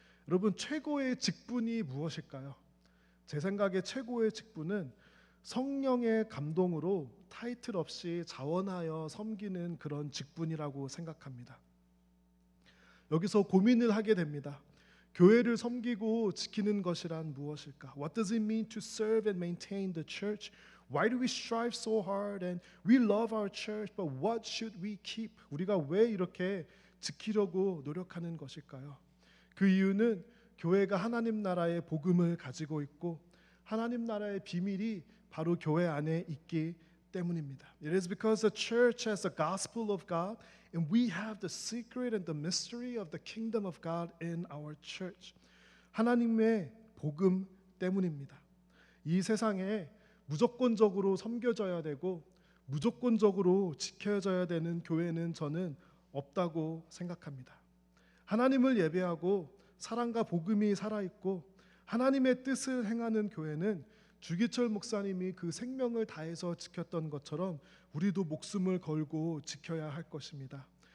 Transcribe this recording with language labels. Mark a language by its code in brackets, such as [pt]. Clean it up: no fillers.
[ko] 여러분 최고의 직분이 무엇일까요? 제 생각에 최고의 직분은 성령의 감동으로 타이틀 없이 자원하여 섬기는 그런 직분이라고 생각합니다. 여기서 고민을 하게 됩니다. 교회를 섬기고 지키는 것이란 무엇일까? [en] What does it mean to serve and maintain the church? Why do we strive so hard and we love our church, but what should we keep? [ko] 우리가 왜 이렇게 지키려고 노력하는 것일까요? 그 이유는 교회가 하나님 나라의 복음을 가지고 있고 하나님 나라의 비밀이 바로 교회 안에 있기 때문입니다. [en] It is because the church has the gospel of God and we have the secret and the mystery of the kingdom of God in our church. [ko] 하나님의 복음 때문입니다. 이 세상에 무조건적으로 섬겨져야 되고 무조건적으로 지켜져야 되는 교회는 저는 없다고 생각합니다. 하나님을 예배하고 사랑과 복음이 살아있고 하나님의 뜻을 행하는 교회는 주기철 목사님이 그 생명을 다해서 지켰던 것처럼 우리도 목숨을 걸고 지켜야 할 것입니다.